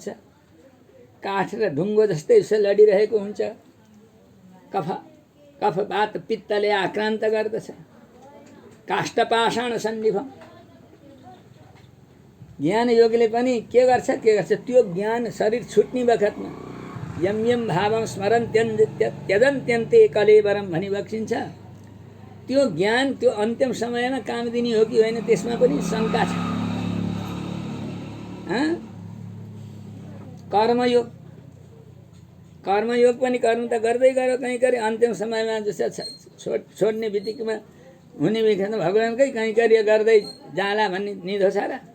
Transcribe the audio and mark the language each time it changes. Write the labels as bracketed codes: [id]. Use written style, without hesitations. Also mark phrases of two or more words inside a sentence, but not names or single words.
[ne] काठ र ढुङ्गो जस्तै उसो लडिरहेको हुन्छ। कफवात पित्तले आक्रान्त गर्दछ। [sa] काष्ठपाषाण सन्निभम। [ne] ज्ञान योगले पनि के गर्छ त्यो ज्ञान शरीर छुट्ने बखतमा [sa] यम यम भावम स्मरण त्यजन्त्यन्ते कलेवरम [ne] भनी बक्सिन्छ। त्यो ज्ञान त्यो अन्तिम समयमा काम दिने हो कि होइन त्यसमा पनि शङ्का छ। कर्मयोग पनि कर्म त गर्दै गयो कहीँ कहीँ अन्तिम समयमा जस्तो छोड्ने बित्तिकैमा हुने बित्तिकै भगवानकै कहीँ कार्य गर्दै जाला भन्ने निधो छ र।